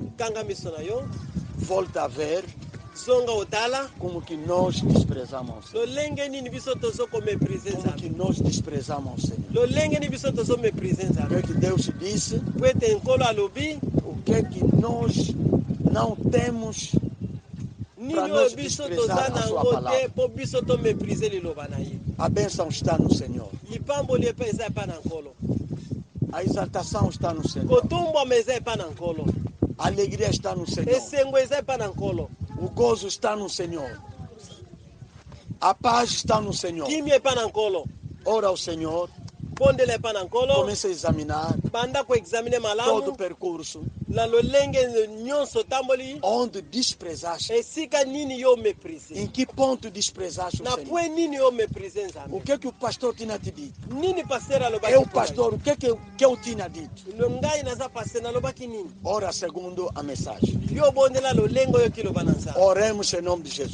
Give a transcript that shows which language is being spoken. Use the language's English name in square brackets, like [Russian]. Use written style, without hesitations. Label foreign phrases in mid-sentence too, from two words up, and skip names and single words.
[Lingala] kanga miso na yo. [Portuguese] Volta a ver [Lingala] zonga otala [Portuguese] como que nós desprezamos. [Lingala] lolenge nini biso tozokomeprise [Portuguese] Como que nós desprezamos, Senhor. [Lingala] lolenge nini biso tozomeprise [Portuguese] O [Lingala] nzambe. [Portuguese] que Deus disse? [Lingala] po ete nkolo alobi [Portuguese] O que nós não temos [Lingala] nini [Portuguese] para [Lingala] oyo [Portuguese] nós [Lingala] biso toza [Portuguese] desprezar a [Lingala] na [Portuguese] sua [Lingala] yango te [Portuguese] palavra? [Lingala] mpo biso tomeprise liloba na ye. [Portuguese] A bênção está no Senhor. [Lingala] lipamboli epa eza epa na nkolo. [Portuguese] A exaltação está no Senhor. [Lingala] kotumbwama eza epa na nkolo. [Portuguese] A alegria está no Senhor. [Lingala] esengo eza epa na nkolo. [Portuguese] O gozo está no Senhor. A paz está no Senhor. [Lingala] kimia epa na nkolo. [Portuguese] Ora ao Senhor. [Lingala] bondela epa na nkolo. [Portuguese] Comece a examinar [Lingala] banda koexamine [Portuguese] todo o [Lingala] malamu [Portuguese] percurso [Lingala] na lolenge nyonso tamboli. [Portuguese] onde desprezaste. [Lingala] esika nini yo meprise. [Portuguese] Em que ponto desprezaste o [Lingala] na [Portuguese] Senhor? [Lingala] pue nini yo meprise nzambe. [Portuguese] O que o pastor tinha te dito? [Lingala] nini paster alobaki. [Portuguese] Eu, pastor, o que eu tinha dito? [Lingala] ngai naza paster nalobaki nini. [Portuguese] Ora segundo a mensagem. [Lingala] yo bondela lolenge oyo kiloba na nzambe. [Portuguese] Oremos em nome de Jesus.